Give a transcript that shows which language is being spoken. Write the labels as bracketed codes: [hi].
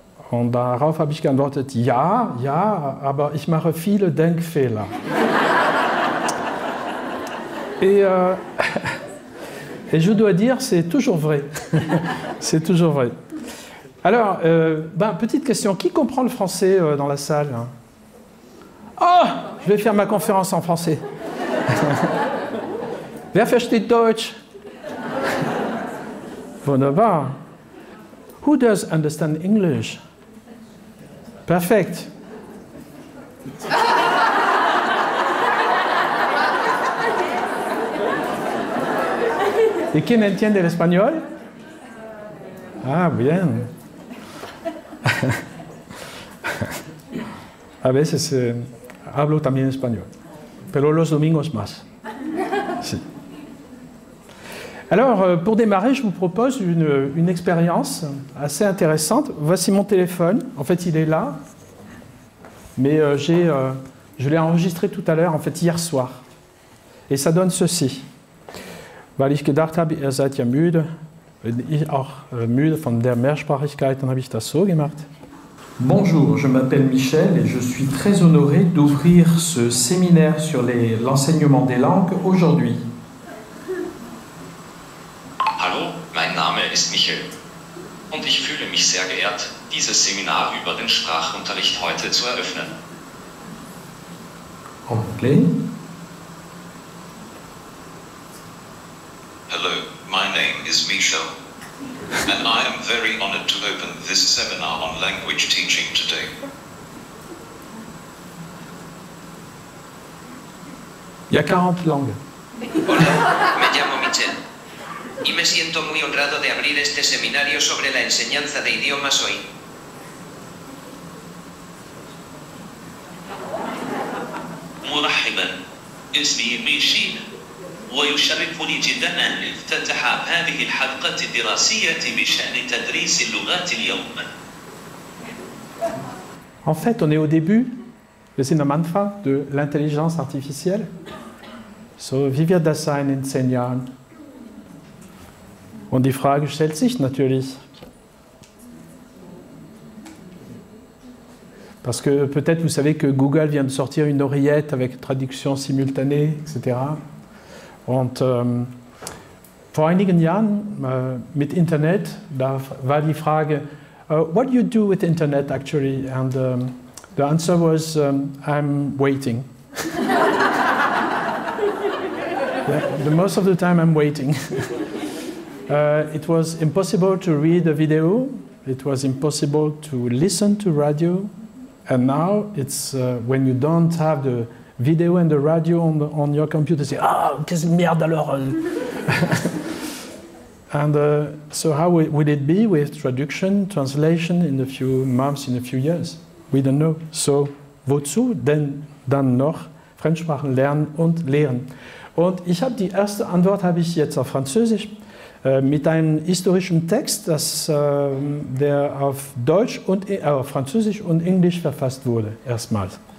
[de] Und darauf habe ich geantwortet, ja, aber ich mache viele Denkfehler. [fr] Et je dois dire, c'est toujours vrai. C'est toujours vrai. Alors, petite question, qui comprend le français dans la salle? Oh! je vais faire ma conférence en français. [de] Wer versteht Deutsch? Wunderbar. [en] Who does understand English? [de] Perfekt. [es] ¿Y quién entiende el español? Ah, bien. A veces hablo también español, pero los domingos más. Sí. [fr] Alors, pour démarrer, je vous propose une expérience assez intéressante. Voici mon téléphone. En fait, il est là, mais je l'ai enregistré tout à l'heure, en fait, hier soir. Et ça donne ceci. [de] Weil ich gedacht habe, ihr seid ja müde, bin ich auch müde von der Mehrsprachigkeit, dann habe ich das so gemacht. [fr] Bonjour, je m'appelle Michel et je suis très honoré d'ouvrir ce séminaire sur l'enseignement des langues aujourd'hui. [de] Hallo, mein Name ist Michel und ich fühle mich sehr geehrt, dieses Seminar über den Sprachunterricht heute zu eröffnen. [fr] En anglais. [en] Hello, my name is Michel, and I am very honored to open this seminar on language teaching today. [fr] Il y a 40 langues. [es] Hola, me llamo Michel y me siento muy honrado de abrir este seminario sobre la enseñanza de idiomas hoy. [ar] مرحبا، اسمي ميشيل ويشرفني جدا أن افتتح هذه الحلقة الدراسية بشأن تدريس اللغات اليوم. [fr] En fait, on est au début, [de] wir sind am Anfang [fr] de l'intelligence artificielle. [de] So, wie wird das sein in 10 Jahren? Und die Frage stellt sich natürlich. [fr] Parce que peut-être vous savez que Google vient de sortir une oreillette avec traduction simultanée, etc. [de] Und vor einigen Jahren mit Internet, da war die Frage, [en] what do you do with Internet actually? And the answer was, I'm waiting. The most of the time I'm waiting. It was impossible to read a video. It was impossible to listen to radio. And now it's when you don't have the video and the radio on your computer, say, ah, [fr] qu'est-ce merde alors? [en] And so how will it be with traduction, translation in a few months, in a few years? We don't know. [de] So, wozu denn dann noch Fremdsprachen lernen und lehren? Und ich habe die erste Antwort habe ich jetzt auf Französisch mit einem historischen Text, der auf Deutsch und Französisch und Englisch verfasst wurde, erstmals.